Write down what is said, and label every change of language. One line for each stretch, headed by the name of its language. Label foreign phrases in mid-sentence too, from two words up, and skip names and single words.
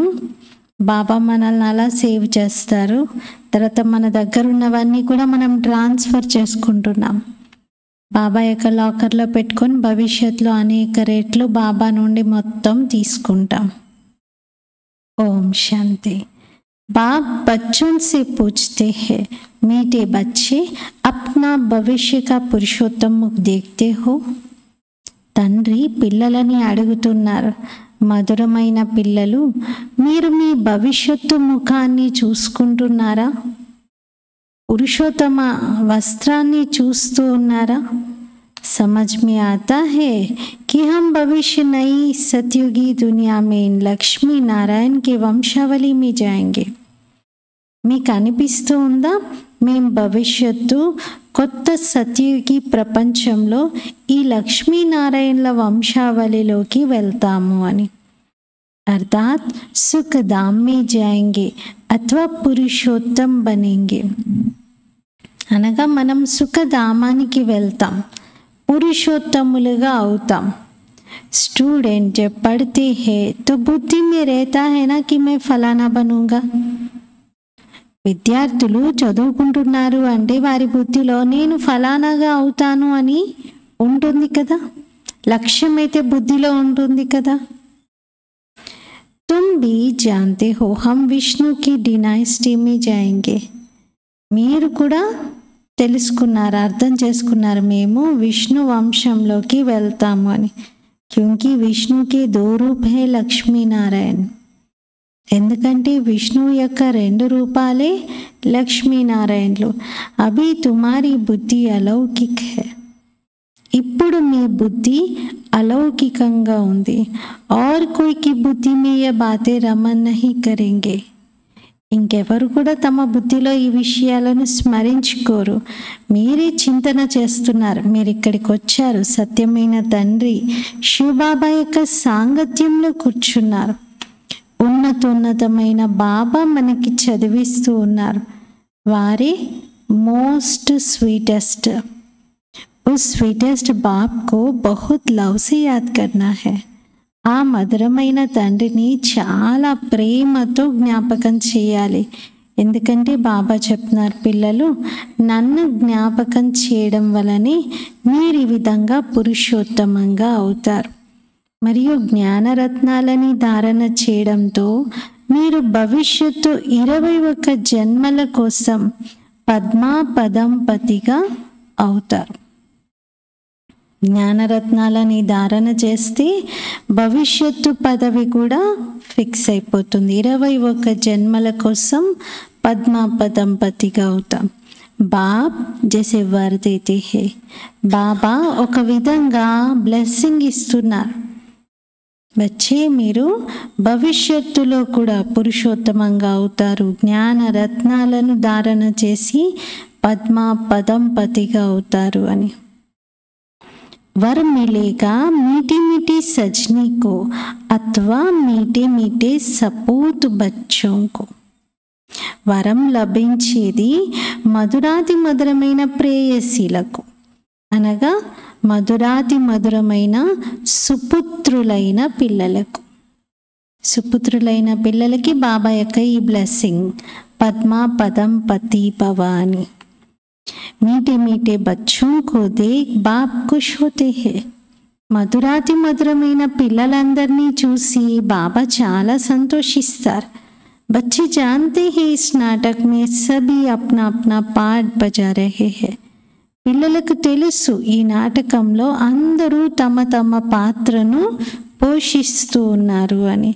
Telugu: బాబా మనల్ని అలా సేవ్ చేస్తారు. తర్వాత మన దగ్గర ఉన్నవన్నీ కూడా మనం ట్రాన్స్ఫర్ చేసుకుంటున్నాం. బాబా యొక్క లాకర్లో పెట్టుకొని భవిష్యత్తులో అనేక రెట్లు బాబా నుండి మొత్తం తీసుకుంటాం. ఓం శాంతి.
Hindi: बाप बच्चों से पूछते हैं, मीठे बच्चे अपना भविष्य का पुरुषोत्तम मुख देखते हो?
Telugu: తండ్రి పిల్లలని అడుగుతున్నారు, మధురమైన పిల్లలు, మీరు మీ భవిష్యత్తు ముఖాన్ని చూసుకుంటున్నారా? పురుషోత్తమ వస్త్రాన్ని చూస్తూ ఉన్నారా?
Hindi: समझ में आता है कि हम भविष्य नई सतयुगी दुनिया में लक्ष्मी नारायण के वंशावली में जाएंगे.
Telugu: మీకు అనిపిస్తూ ఉందా మేం భవిష్యత్తు కొత్త సత్యుగి ప్రపంచంలో ఈ లక్ష్మీనారాయణల వంశావళిలోకి వెళ్తాము అని.
Hindi: अर्थात सुखधाम में जाएंगे अथवा पुरुषोत्तम बनेंगे.
Telugu: అనగా మనం సుఖధామానికి వెళ్తాం, पुरुषोत्तमुలుగా అవుతాం.
Hindi: स्टूडेंट जब पढ़ते हैं तो बुद्धि में रहता है ना कि मैं फलाना बनूंगा.
Telugu: విద్యార్థులు చదువుకుంటున్నారు అంటే వారి బుద్ధిలో నేను ఫలానాగా అవుతాను అని ఉంటుంది కదా, లక్ష్యం అయితే బుద్ధిలో ఉంటుంది కదా.
Hindi: तुम भी जानते हो हम विष्णु की डिनाइस्टी में जाएंगे.
Telugu: మీరు కూడా తెలుసుకున్నారు, అర్థం చేసుకున్నారు, మేము విష్ణు వంశంలోకి వెళ్తాము అని.
Hindi: क्योंकि विष्णु के दो रूप हैं लक्ष्मीनारायण.
Telugu: ఎందుకంటే విష్ణువు యొక్క 2 రూపాలే లక్ష్మీనారాయణలు.
Hindi: अभी तुम्हारी बुद्धि अलौकिक है.
Telugu: ఇప్పుడు మీ బుద్ధి అలౌకికంగా ఉంది.
Hindi: और कोई की बुद्धि में ये बातें रमन नहीं करेंगे.
Telugu: ఇంకెవరు కూడా తమ బుద్ధిలో ఈ విషయాలను స్మరించుకోరు. మీరే చింతన చేస్తున్నారు. మీరు ఇక్కడికి వచ్చారు, సత్యమైన తండ్రి శివబాబా యొక్క సాంగత్యంలో కూర్చున్నారు. ఉన్నతమైన బాబా మనకి చదివిస్తూ ఉన్నారు. వారే
English: most sweetest.
Hindi: उस स्वीटेस्ट बाप को बहुत लव से याद करना है.
Telugu: ఆ మధురమైన తండ్రిని చాలా ప్రేమతో జ్ఞాపకం చేయాలి. ఎందుకంటే బాబా చెప్తున్నారు, పిల్లలు నన్ను జ్ఞాపకం చేయడం వలనే మీరు ఈ విధంగా పురుషోత్తమంగా అవుతారు. మరియు జ్ఞానరత్నాలని ధారణ చేయడంతో మీరు భవిష్యత్తు 21 జన్మల కోసం పద్మాపదంపతిగా అవుతారు. జ్ఞానరత్నాలని ధారణ చేస్తే భవిష్యత్తు పదవి కూడా ఫిక్స్ అయిపోతుంది. 21 జన్మల కోసం పద్మాపదంపతిగా అవుతాం.
Hindi: बाप जैसे वर देते हैं.
Telugu: బాబా ఒక విధంగా బ్లెస్సింగ్ ఇస్తున్నారు. వచ్చే మీరు భవిష్యత్తులో కూడా పురుషోత్తమంగా అవుతారు. జ్ఞాన రత్నాలను ధారణ చేసి పద్మాపదంపతిగా అవుతారు అని.
Hindi: वर मिलेगा मीठी मीठी सजनी को अथवा मीठे मीठे सपूत बच्चों को.
Telugu: వరం లభించేది మధురాతి మధురమైన ప్రేయసీలకు, అనగా మధురాతి మధురమైన సుపుత్రులైన పిల్లలకు. సుపుత్రులైన పిల్లలకి బాబా యొక్క ఈ బ్లెస్సింగ్ పద్మా పదం పతి భవ అని.
Hindi: मीठे मीठे बच्चों को देख बाप खुश होते हैं.
Telugu: మధురాతి మధురమైన పిల్లలందరినీ చూసి బాబా చాలా సంతోషిస్తారు.
Hindi: बच्चे जानते हैं इस नाटक में सभी अपना अपना पार्ट बजा रहे हैं.
Telugu: పిల్లలకు తెలుసు ఈ నాటకంలో అందరూ తమ తమ పాత్రను పోషిస్తూ ఉన్నారు అని.